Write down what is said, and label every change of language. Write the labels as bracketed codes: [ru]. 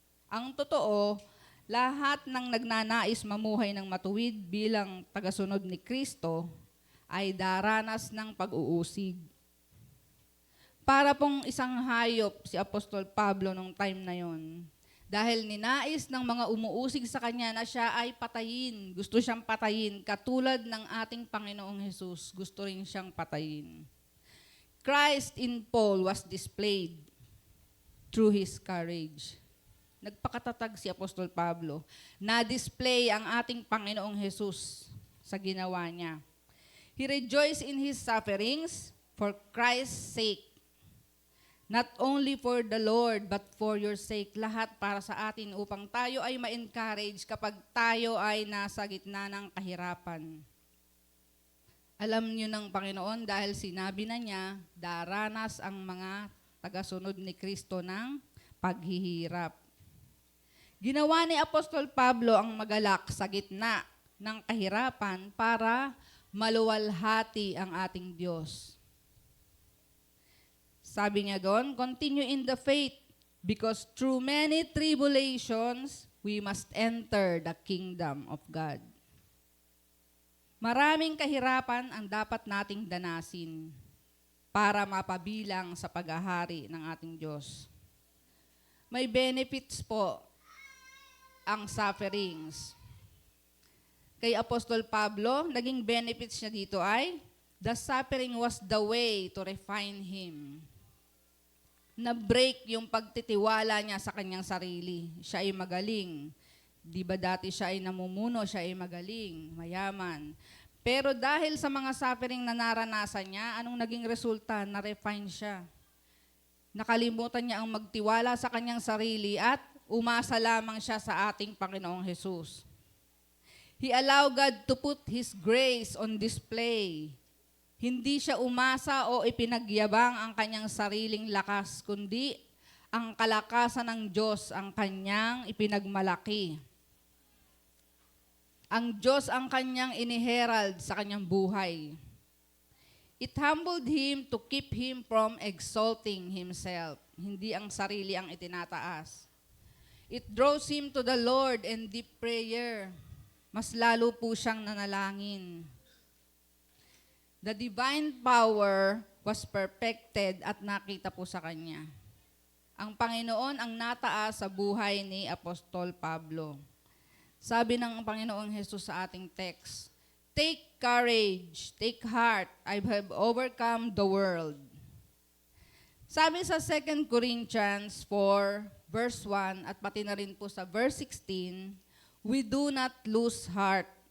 [tl] Ang totoo, lahat ng nagnanais mamuhay ng matuwid bilang tagasunod ni Kristo ay daranas ng pag-uusig. Para pong isang hayop si Apostol Pablo nung time na yon. Dahil ninais ng mga umuusig sa kanya na siya ay patayin. Gusto siyang patayin. Katulad ng ating Panginoong Hesus, gusto rin siyang patayin. [en] Christ in Paul was displayed through his courage. [tl] Nagpakatatag si Apostol Pablo. Na-display ang ating Panginoong Hesus sa ginawa niya. [en] He rejoiced in his sufferings for Christ's sake. Not only for the Lord, but for your sake. [tl] Lahat para sa atin upang tayo ay ma-encourage kapag tayo ay nasa gitna ng kahirapan. Alam niyo ng Panginoon dahil sinabi na niya, daranas ang mga tagasunod ni Kristo ng paghihirap. Ginawa ni Apostol Pablo ang magalak sa gitna ng kahirapan para maluwalhati ang ating Diyos. Sabi niya doon, [en] continue in the faith because through many tribulations, we must enter the kingdom of God. [tl] Maraming kahirapan ang dapat nating danasin para mapabilang sa paghahari ng ating Diyos. May benefits po ang sufferings. Kay Apostol Pablo, naging benefits niya dito ay, [en] the suffering was the way to refine him. [tl] Na-break yung pagtitiwala niya sa kanyang sarili. Siya ay magaling. Di ba dati siya ay namumuno, siya ay magaling, mayaman. Pero dahil sa mga suffering na naranasan niya, anong naging resulta? Na-refine siya. Nakalimutan niya ang magtiwala sa kanyang sarili at umasa lamang siya sa ating Panginoong Hesus. [en] He allowed God to put His grace on display. [tl] Hindi siya umasa o ipinagyabang ang kanyang sariling lakas, kundi ang kalakasan ng Diyos ang kanyang ipinagmalaki. Ang Diyos ang kanyang iniherald sa kanyang buhay. [en] It humbled him to keep him from exalting himself. [tl] Hindi ang sarili ang itinataas. [en] It draws him to the Lord in deep prayer. [tl] Mas lalo po siyang nanalangin. [en] The divine power was perfected [tl] at nakita po sa kanya. Ang Panginoon ang nataas sa buhay ni Apostol Pablo. Sabi ng Panginoong Hesus sa ating [en] text, take courage, take heart, I have overcome the world. [tl] Sabi sa 2 Corinthians 4, verse 1, at pati na rin po sa verse 16, [en] we do not lose heart.